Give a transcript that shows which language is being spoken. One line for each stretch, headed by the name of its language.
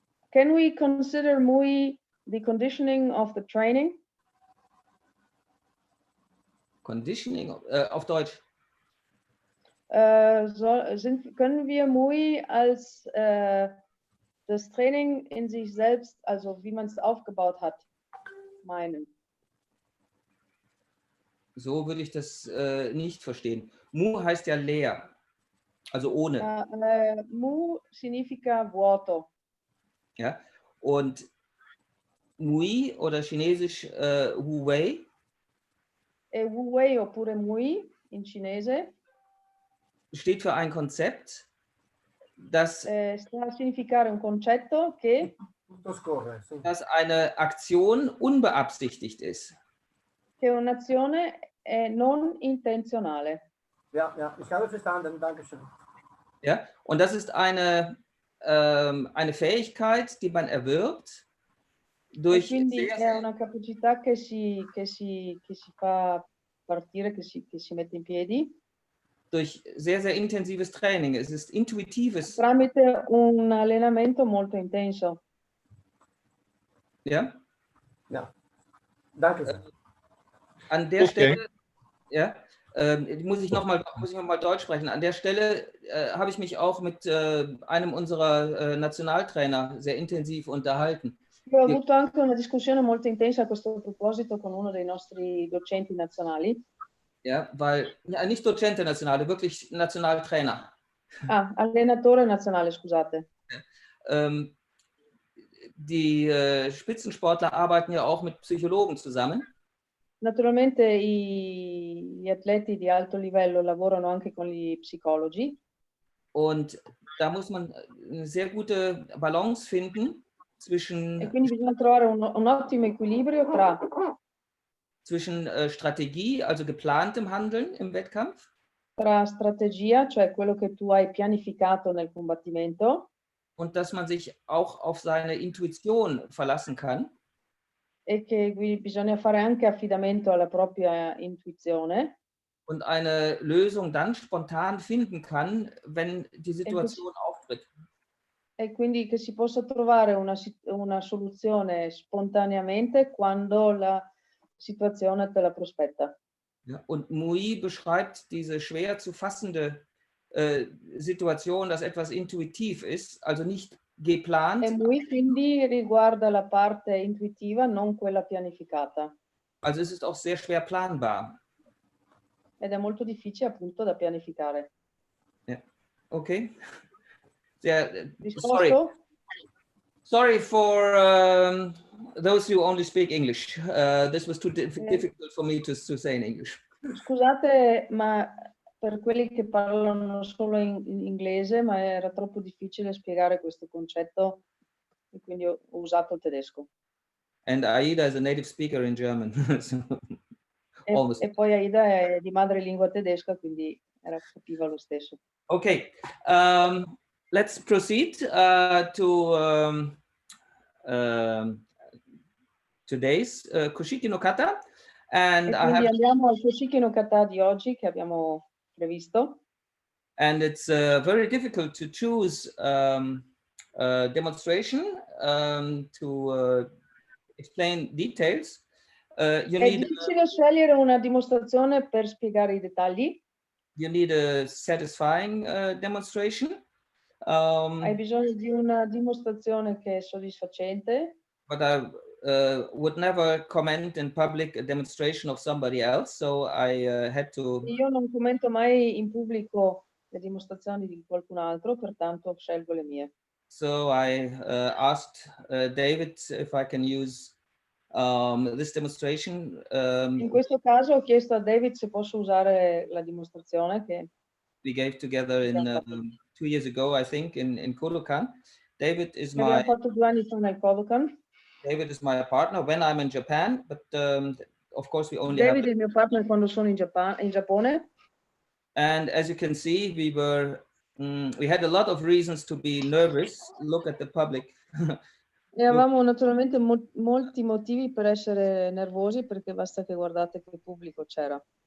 English: Can we consider MUI the conditioning of the training?
German: Conditioning auf Deutsch. Können wir MUI als das Training in sich selbst, also wie man es aufgebaut hat, meinen? So würde ich das nicht verstehen. Mu heißt ja leer, also ohne.
Italian: Mu significa vuoto.
German: Ja, und Mui oder chinesisch Wu Wei.
Italian: E Wu Wei oppure Mui in cinese
German: steht für ein Konzept, das
Italian: sta a significare un concetto che
German: dass eine Aktion unbeabsichtigt ist.
Italian: Che un'azione è non intenzionale.
German: Ja, ich habe verstanden, danke schön. Ja, und das ist eine Fähigkeit, die man erwirbt durch
Italian: quindi è una capacità che si fa partire, che si mette in piedi.
German: Durch sehr, sehr intensives Training. Es ist intuitives.
Italian: Tramite un allenamento molto intenso.
German: Ja? Ja. Danke. An der Stelle, ja, muss ich noch mal Deutsch sprechen. An der Stelle habe ich mich auch mit einem unserer Nationaltrainer sehr intensiv unterhalten.
Italian: Io ho avuto anche una discussione molto intensa a questo proposito con uno dei nostri docenti nazionali.
German: Ja, weil, ja, nicht
Italian: Docente nazionale,
German: wirklich Nationaltrainer.
Italian: Ah, allenatore nazionale, scusate.
German: Die Spitzensportler arbeiten ja auch mit Psychologen zusammen.
Italian: Naturalmente gli atleti di alto livello lavorano anche con gli psicologi.
German: Und da muss man eine sehr gute Balance finden zwischen.
Italian: E quindi bisogna trovare un ottimo equilibrio
German: zwischen Strategie, also geplantem Handeln im Wettkampf.
Italian: Tra strategia, cioè quello che tu hai pianificato nel combattimento.
German: Und dass man sich auch auf seine Intuition verlassen kann.
Italian: E che bisogna fare anche affidamento alla propria intuizione.
German: Und eine Lösung dann spontan finden kann, wenn die Situation auftritt.
Italian: E quindi che si possa trovare una soluzione spontaneamente quando la situazione te la prospetta.
German: Ja, und Mui beschreibt diese schwer zu fassende Situation, dass etwas intuitiv ist, also nicht geplant.
Italian: E Mui quindi riguarda la parte intuitiva, non quella pianificata.
German: Also es ist auch sehr schwer planbar.
Italian: Ed è molto difficile appunto da pianificare.
German: Ja. Okay. Sehr,
Italian: Risposto?
English: Sorry for those who only speak English. This was too difficult for me to say in English.
Italian: Scusate, ma per quelli che parlano solo in inglese, ma era troppo difficile spiegare questo concetto e quindi ho usato il tedesco.
English: And Aida is a native speaker in German. So,
Italian: e poi Aida è di madrelingua tedesca, quindi capiva lo stesso.
English: Okay. Let's proceed to today's Koshiki no kata. And
Italian: quindi andiamo al Koshiki no kata di oggi che abbiamo previsto.
English: And it's very difficult to choose a demonstration to explain details.
Italian: È difficile scegliere una dimostrazione per spiegare I dettagli.
English: You need a satisfying demonstration.
Italian: Hai bisogno di una dimostrazione che è soddisfacente.
English: But I would never comment in public a demonstration of somebody else, so I had to.
Italian: Io non commento mai in pubblico le dimostrazioni di qualcun altro, pertanto scelgo le mie.
English: So I asked David if I can use this demonstration.
Italian: In questo caso ho chiesto a David se posso usare la dimostrazione che
English: we gave together in 2 years ago, I think, in Kodokan. David is
Italian: abbiamo fatto 2 anni fa nel Kodokan.
English: David is my partner when I'm in Japan, but of course we only
Italian: David è il mio partner quando sono in Giappone.
English: And as you can see, we had a lot of reasons to be nervous. Look at the public.
Italian: E avevamo naturalmente molti motivi per essere nervosi, perché basta che guardate che pubblico c'era.